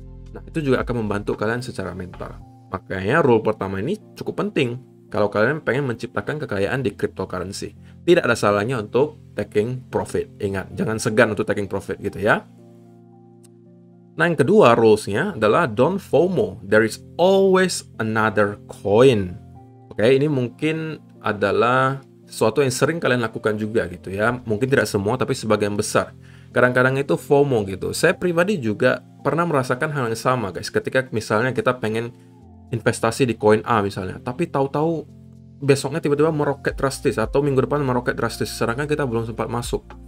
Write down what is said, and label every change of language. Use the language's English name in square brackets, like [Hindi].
[Indonesian] Nah, itu juga akan membantu kalian secara mental. Makanya rule pertama ini cukup penting. kalau kalian pengen menciptakan kekayaan di cryptocurrency. Tidak ada salahnya untuk taking profit. Ingat, jangan segan untuk taking profit gitu ya. Nah, yang kedua rules-nya adalah don't FOMO. [English] There is always another coin. [Indonesian] Oke, ini mungkin adalah sesuatu yang sering kalian lakukan juga gitu ya. Mungkin tidak semua, tapi sebagian besar. Kadang-kadang itu FOMO gitu. Saya pribadi juga pernah merasakan hal yang sama, guys. Ketika misalnya kita pengen investasi di koin A misalnya, tapi tahu-tahu besoknya tiba-tiba meroket drastis atau minggu depan meroket drastis, sedangkan kita belum sempat masuk.